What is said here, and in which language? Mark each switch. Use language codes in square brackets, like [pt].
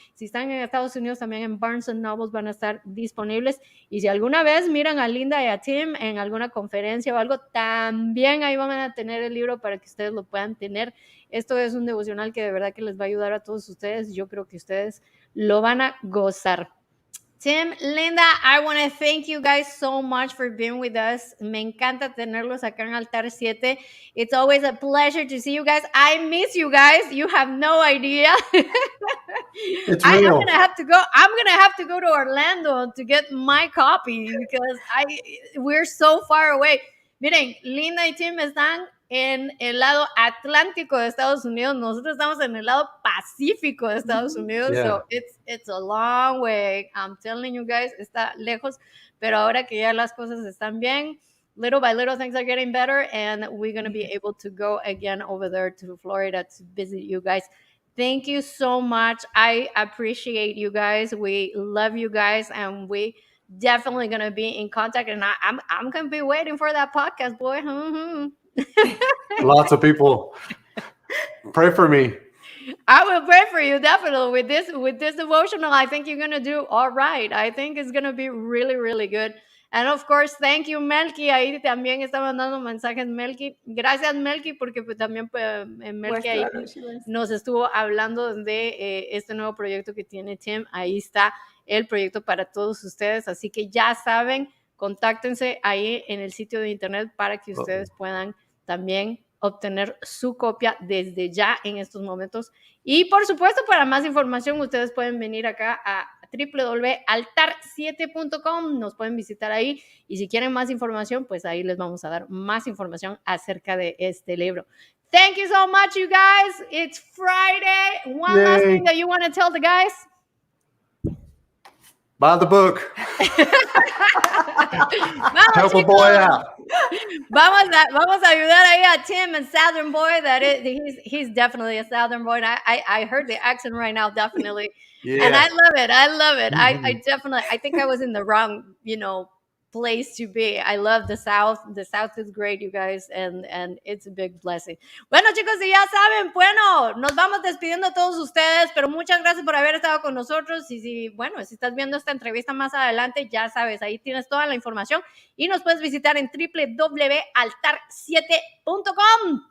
[es] Si están en Estados Unidos, también en Barnes Noble van a estar disponibles. Y si alguna vez miran a Linda y a Tim en alguna conferencia o algo, también ahí van a tener el libro para que ustedes lo puedan tener. Esto es un devocional que de verdad que les va a ayudar a todos ustedes. Yo creo que ustedes lo van a gozar. [en] Tim, Linda, I want to thank you guys so much for being with us. [es] Me encanta tenerlos acá en Altar 7. [en] It's always a pleasure to see you guys. I miss you guys. You have no idea. It's I'm real. gonna have to go. I'm gonna have to go to Orlando to get my copy because we're so far away. [es] Miren, Linda y Tim están en el lado atlántico de Estados Unidos. Nosotros estamos en el lado pacífico de Estados Unidos. [en] Yeah. So it's a long way. I'm telling you guys, [es] está lejos. Pero ahora que ya las cosas están bien, [en] little by little things are getting better, and we're going to be able to go again over there to Florida to visit you guys. Thank you so much. I appreciate you guys. We love you guys, and we definitely gonna be in contact. And I'm gonna be waiting for that podcast, boy. Lots of people pray for me. I will pray for you definitely with this devotional. I think you're gonna do all right. I think it's gonna be really, really good. And of course, thank you, Melky. [es] Ahí también está mandando mensajes, Melky. Gracias, Melky, porque pues, también Melky ahí nos estuvo hablando de este nuevo proyecto que tiene Tim. Ahí está el proyecto para todos ustedes. Así que ya saben, contáctense ahí en el sitio de internet para que ustedes puedan también obtener su copia desde ya en estos momentos. Y por supuesto, para más información, ustedes pueden venir acá a www.altar7.com, nos pueden visitar ahí, y si quieren más información, pues ahí les vamos a dar más información acerca de este libro. [en] Thank you so much, you guys. It's Friday. One last thing that you want to tell the guys? Buy the book. [es] Vamos, [en] Help a boy out. [es] Vamos a ayudar ahí a Tim [en] and Southern Boy. He's definitely a Southern Boy. And I heard the accent right now, definitely. Yeah. And I love it. Mm-hmm. I definitely, I think I was in the wrong, place to be. I love the South. The South is great, you guys, and it's a big blessing. [es] Bueno, chicos, y ya saben, bueno, nos vamos despidiendo a todos ustedes, pero muchas gracias por haber estado con nosotros. Y si estás viendo esta entrevista más adelante, ya sabes, ahí tienes toda la información y nos puedes visitar en www.altar7.com.